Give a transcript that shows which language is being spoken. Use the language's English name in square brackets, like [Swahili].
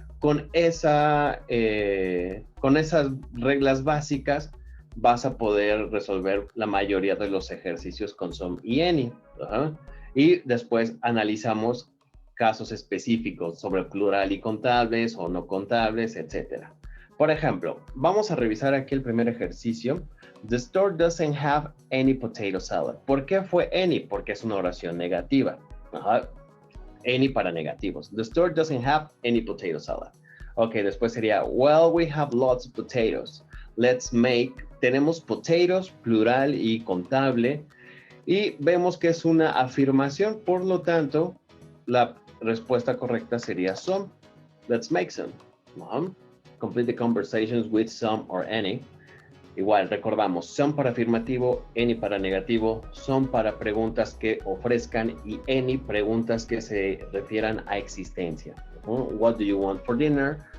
[Spanish] Con esas reglas básicas vas a poder resolver la mayoría de los ejercicios con some y any. Y después analizamos casos específicos sobre plural y contables o no contables, etc. Por ejemplo, vamos a revisar aquí el primer ejercicio. [English] The store doesn't have any potato salad. [Spanish] ¿Por qué fue any? Porque es una oración negativa. Any para negativos. [English] The store doesn't have any potato salad. [Spanish] Ok, después sería, [English] well, we have lots of potatoes. Let's make, [Spanish] tenemos potatoes, plural y contable. Y vemos que es una afirmación, por lo tanto, la respuesta correcta sería some. [English] Let's make some. Complete the conversations with some or any. [Spanish] Igual, recordamos, some para afirmativo, any para negativo, some para preguntas que ofrezcan y any preguntas que se refieran a existencia. [English] What do you want for dinner?